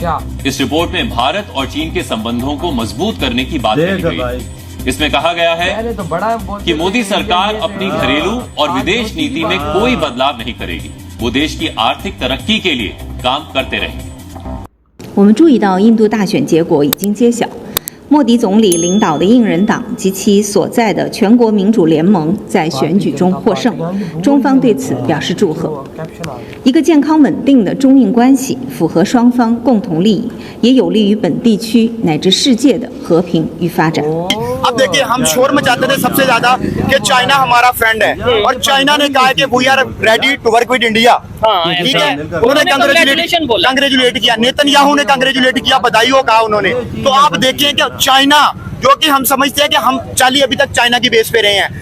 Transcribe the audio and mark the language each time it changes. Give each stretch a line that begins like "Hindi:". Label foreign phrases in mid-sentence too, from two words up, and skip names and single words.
Hindi: इस रिपोर्ट में भारत और चीन के संबंधों को मजबूत करने की बात कही गई। इसमें कहा गया है कि मोदी सरकार अपनी घरेलू और विदेश नीति में कोई बदलाव नहीं करेगी। वो देश की आर्थिक तरक्की के लिए काम करते रहेंगे।
Chinese: 我们注意到印度大选结果已经揭晓，莫迪总理领导的印人党及其所在的全国民主联盟在选举中获胜，中方对此表示祝贺。一个健康稳定的中印关系符合双方共同利益，也有利于本地区乃至世界的和平与发展。
Hindi: अब देखिए, हम शोर मचाते थे सबसे ज्यादा कि चाइना हमारा फ्रेंड है और चाइना ने कहा है कि
English: we are ready to work with India,
Hindi: ठीक है। उन्होंने कांग्रेचुलेट किया, नेतन्याहू ने कांग्रेचुलेट किया, बधाई हो कहा उन्होंने। तो आप देखिए कि चाइना, जो कि हम समझते हैं कि हम चलिए अभी तक चाइना की बेस पे रहे हैं।